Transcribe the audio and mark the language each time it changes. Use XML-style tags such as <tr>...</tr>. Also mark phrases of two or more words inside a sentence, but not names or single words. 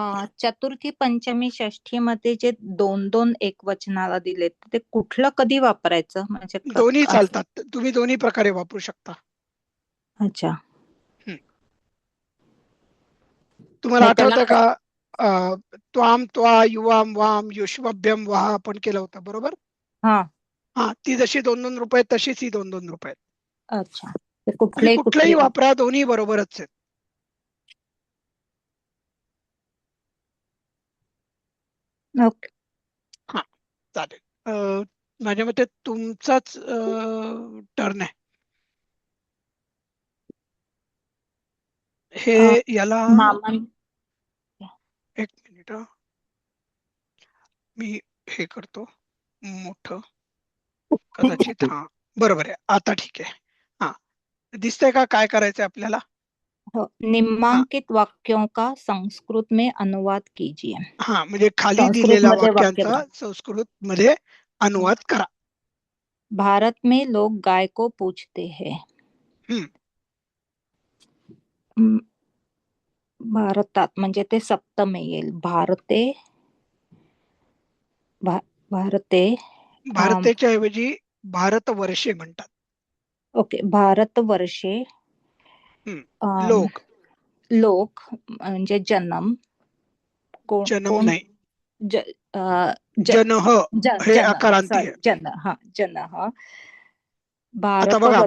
<mr>चतुर्थी, पंचमी, षष्ठी मध्ये जे 2-2 एकवचनाला दिलेत ते कुठलं कधी वापरायचं? म्हणजे दोन्ही चालतात, तुम्ही दोन्ही प्रकारे वापरू शकता. अच्छा. तुम्हाला नाही त्याला आठवतंय का</mr> <sa>त्वाम, त्वा, युवाम, वाम, युष्मभ्यम,</sa> <mr>वाह आपण केलं होतं, बरोबर? हा. हा, ती जशी 2-2 रुपये तशीच ही 2-2 रुपये. अच्छा. ते तुम्ही कुठलेही कुठलंही वापरा, दोन्ही बरोबरच आहेत. ओके. हा, चालेल. माझ्या मते तुमचाच टर्न आहे. हे याला मामा एक मिनिट, मी हे करतो मोठं, कदाचित. हा, बरोबर आहे, आता ठीक आहे. हा, दिसतंय का काय करायचंय आपल्याला? हो,</mr> <hi>निम्नांकित वाक्यों का संस्कृत में अनुवाद कीजिए.</hi> <mr>हा, म्हणजे खाली संस्कृत दिलेल्या मध्ये वाक्य वाक्यांचा बना. संस्कृत मध्ये अनुवाद करा.</mr> <hi>भारत में लोग गाय को पूजते हैं. हम्म.</hi> <mr>म, भारतात म्हणजे ते सप्तमी येईल.</mr> <sa>भारते भारते</sa> <mr>भारतेच्या ऐवजी भारतवर्षे म्हणतात.</mr> <sa>ओके. भारतवर्षे</sa> <mr>लोक. लोक म्हणजे जन्म जन्म कोण नाही, ज, अ, ज, जनह हे जन अकारांती सॉरी आहे. जन आता बघा,</mr>